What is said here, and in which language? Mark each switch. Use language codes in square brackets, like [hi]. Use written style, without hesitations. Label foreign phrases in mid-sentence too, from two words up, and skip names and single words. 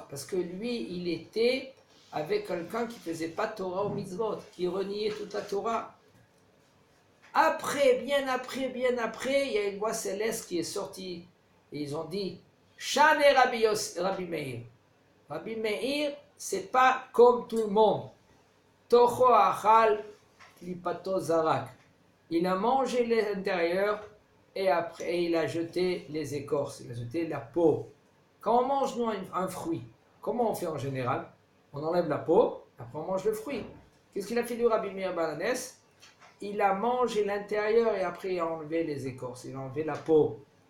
[fr] Parce que lui, il était avec quelqu'un qui ne faisait pas Torah ou mitzvot, qui reniait toute la Torah. Après, bien après, il y a une voix céleste qui est sortie, et ils ont dit, Shane Rabbi Meir. Rabbi Meir, c'est pas comme tout le monde. [he] Tocho achal klipato zarak. [fr] Il a mangé l'intérieur et après il a jeté les écorces, il a jeté la peau. Quand on mange nous, un fruit, comment on fait en général? On enlève la peau, après on mange le fruit. Qu'est-ce qu'il a fait du Rabbi Meir Baal HaNes? Il a mangé l'intérieur et après il a enlevé les écorces, il a enlevé la peau.